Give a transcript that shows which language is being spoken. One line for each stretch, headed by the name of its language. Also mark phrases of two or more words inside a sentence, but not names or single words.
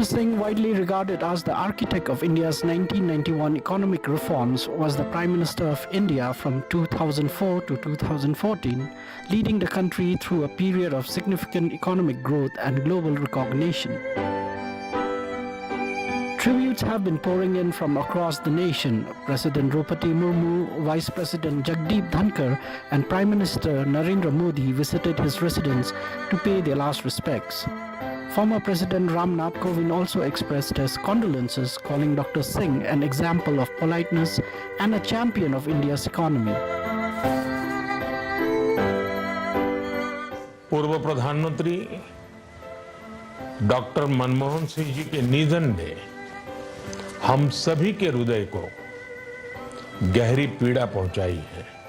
English: Singh, widely regarded as the architect of India's 1991 economic reforms, was the Prime Minister of India from 2004 to 2014, leading the country through a period of significant economic growth and global recognition. Tributes have been pouring in from across the nation. President Draupadi Murmu, Vice President Jagdeep Dhankar, and Prime Minister Narendra Modi visited his residence to pay their last respects. Former President Ramnath Kovind also expressed his condolences, calling Dr. Singh an example of politeness and a champion of India's economy.
Hindi: पूर्व प्रधानमंत्री डॉक्टर मनमोहन सिंह जी के निधन ने हम सभी के हृदय को गहरी पीड़ा पहुंचाई है।